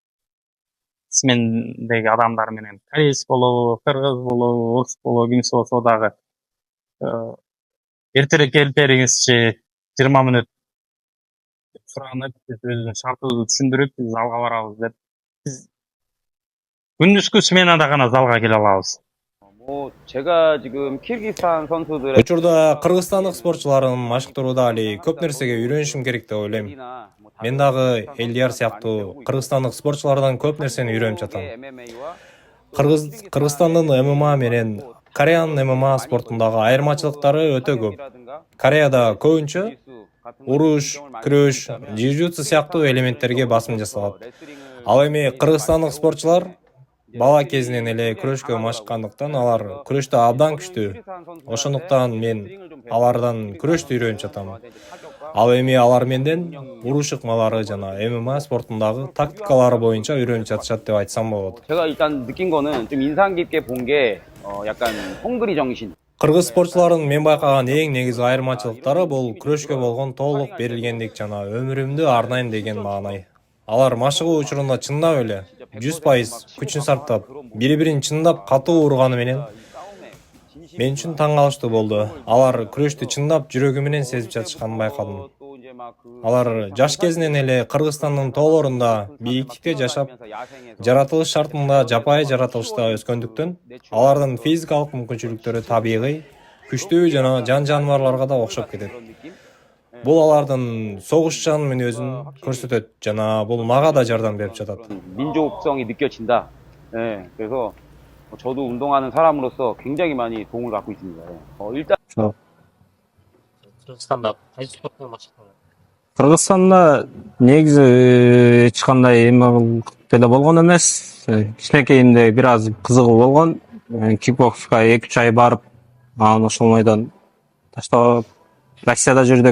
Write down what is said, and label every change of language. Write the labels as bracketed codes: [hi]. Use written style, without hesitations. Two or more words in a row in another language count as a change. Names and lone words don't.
[ky] Смендеги адамдар менен кореец болобу, кыргыз болобу, орус болобу, кимиси болсо дагы эртерээк келип бериңизчи, 20 мүнөт суранып, биз өзүбүздүн шартыбызды түшүндүрүп, биз залга барабыз деп. Биз күндүзгү сменада гана залга келе алабыз. [ko] 뭐 제가 지금 키르기스탄 선수들의 [ky] учурда кыргызстандык спортчулардын машыктырууда али көп нерсеге үйрөнүшүм керек деп ойлойм. Мен дагы Элдияр сыяктуу кыргызстандык спортчулардан көп нерсени үйрөнүп жатам. Кыргызстандын ММА менен Кореянын ММА спортундагы айырмачылыктары өтө көп. Кореяда көбүнчө уруш, күрөш, жиу-джитсу сыяктуу элементтерге басым жасалат. Ал эми кыргызстандык спортчулар бала кезинен эле күрөшкө машыккандыктан алар күрөштө абдан күчтүү. Ошондуктан мен алардан күрөштү үйрөнүп жатам. Ал эми алар менден уруш ыкмалары жана ММА спортундагы тактикалары боюнча үйрөнүп жатышат деп айтсам болот. [ko] 제가 일단 느낀 거는 좀 인상 깊게 본 게 약간 헝그리 정신. [ky] Кыргыз спортчулардын мен байкаган эң негизги айырмачылыктары бул күрөшкө болгон толук берилгендик жана өмүрүмдү арнайм деген маанай. Алар машыгуу учурунда чындап эле 100% күчүн сарптап, бири-бирин чындап катуу урганы менен мен үчүн таң калыштуу болду. Алар күрөштү чындап жүрөгү менен сезип жатышканын байкадым. Алар жаш кезинен эле Кыргызстандын тоолорунда бийиктикте жашап, жаратылыш шартында жапайы жаратылышта өскөндүктөн, алардын физикалык мүмкүнчүлүктөрү табигый, күчтүү жана жан жаныбарларга да окшоп кетет. Бул алардын согушчан мүнөзүн көрсөтөт жана бул мага да жардам берип жатат. [ko] 민족성이 느껴진다. 예, 그래서 저도 운동하는 사람으로서 굉장히 많이 도움을 받고 있습니다. 일단 [ky] Кыргызстанда кайсы спорттон баштадыңыз? Кыргызстанда негизи эч кандай эме деле болгон эмес. Кичинекейимде бир аз кызыгуу болгон. Кикбокска 2-3 ай барып, анан ошол майдан таштап Россияда жүрдүк.